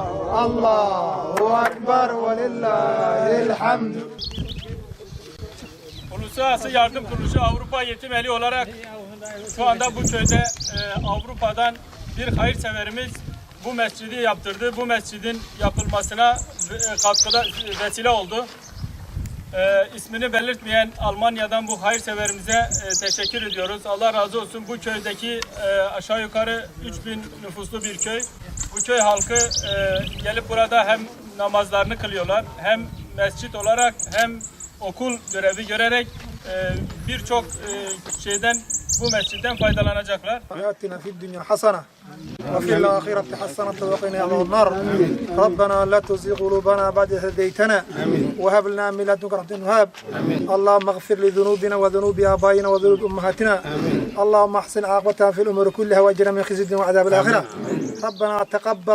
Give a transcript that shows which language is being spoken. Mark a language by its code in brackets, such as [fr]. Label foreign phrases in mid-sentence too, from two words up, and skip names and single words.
[ar] الله أكبر ولله الحمد. [tr] Uluslararası Yardım Kuruluşu Avrupa Yetim Eli olarak şu anda bu köyde Avrupa'dan bir hayırseverimiz bu mescidi yaptırdı. Bu mescidin yapılmasına katkıda vesile oldu. İsmini belirtmeyen Almanya'dan bu hayırseverimize teşekkür ediyoruz. Allah razı olsun. Bu köydeki aşağı yukarı 3000 nüfuslu bir köy. Bu köy halkı gelip burada hem namazlarını kılıyorlar, hem mescit olarak hem okul görevi görerek birçok şeyden bu mescitten faydalanacaklar. [ar] آتنا في الدنيا حسنة وفي الآخرة حسنة وقنا عذاب النار ربنا لا تزغ قلوبنا بعد إذ هديتنا وهب لنا من لدنك رحمة وهب اللهم اغفر لذنوبنا وذنوب آبائنا وذنوب أمهاتنا اللهم احسن عاقبتنا في الأمور كلها واجرنا من خزي الدنيا وعذاب الآخرة ربنا تقبل